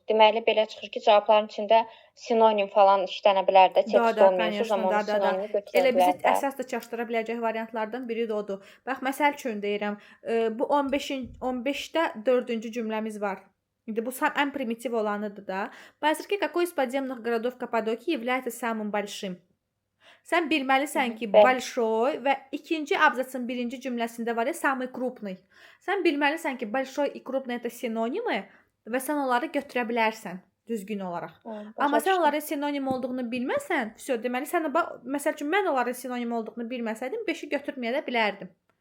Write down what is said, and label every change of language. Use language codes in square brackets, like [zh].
[az] Deməli belə çıxır ki, cavabların içində sinonim falan işlənə bilər də, tekst olmayan amma onu sinonimi götürə bilər. Elə bizi əsas da çaşdıra biləcək variantlardan biri də odur. Bax, məsəl üçün deyirəm, bu 15-də 4-cü cümləmiz var. İndi bu ən primitiv olanıdır da. [ru] Базарки какой из подземных городов Каппадокии является самым большим? [az] Sən bilməlisən ki, большой və ikinci abzasın birinci cümləsində var ya, [ru] самый крупный. [az] Sən bilməlisən ki, [ru] большой и крупный это синонимы [az] və sən onları götürə bilərsən düzgün olaraq. Amma sən onların sinonim olduğunu bilməsən, всё, deməli sən məsəl üçün mən onların sinonim olduğunu bilməsəydim 5-i götürməyə də bilərdim.